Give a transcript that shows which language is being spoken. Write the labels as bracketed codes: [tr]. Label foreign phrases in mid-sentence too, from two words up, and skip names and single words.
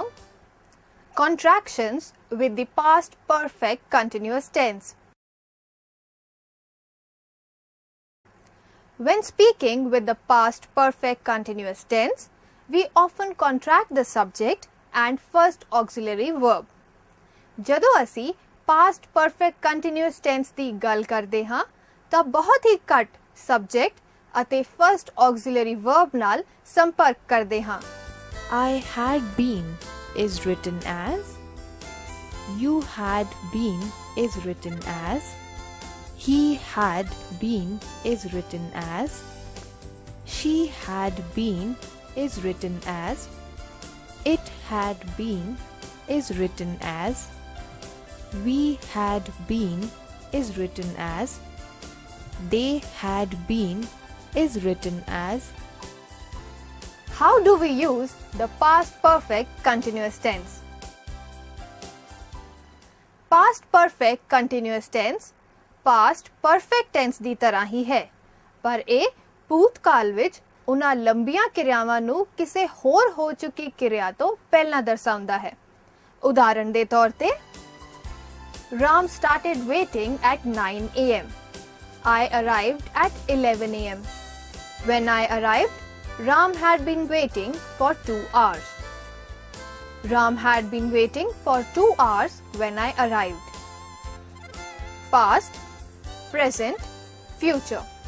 [en] Contractions with the past perfect continuous tense. When speaking with the past perfect continuous tense, we often contract the subject and first auxiliary verb. [pa] ਜਦੋਂ ਅਸੀਂ [en] past perfect continuous tense [pa] ਦੀ ਗੱਲ ਕਰਦੇ ਹਾਂ ਤਾਂ ਬਹੁਤ ਹੀ ਘੱਟ subject ਅਤੇ [en] first auxiliary verb [pa] ਨਾਲ ਸੰਪਰਕ ਕਰਦੇ ਹਾਂ। [en] I had been is written as, you had been is written as, he had been is written as, she had been is written as, it had been is written as, we had been is written as, they had been is written as. How do we use the past perfect continuous tense? Past perfect continuous tense past perfect tense [pa] ਦੀ ਤਰ੍ਹਾਂ ਹੀ ਹੈ, ਪਰ ਇਹ ਭੂਤਕਾਲ ਵਿੱਚ ਉਹਨਾਂ ਲੰਬੀਆਂ ਕਿਰਿਆਵਾਂ ਨੂੰ ਕਿਸੇ ਹੋਰ ਹੋ ਚੁੱਕੀ ਕਿਰਿਆ ਤੋਂ ਪਹਿਲਾਂ ਦਰਸਾਉਂਦਾ ਹੈ। ਉਦਾਹਰਣ ਦੇ ਤੌਰ ਤੇ [en] Ram started waiting at 9 a.m. I arrived at 11 a.m. When I arrived, Ram had been waiting for 2 hours. Ram had been waiting for 2 hours when I arrived. Past, present, future.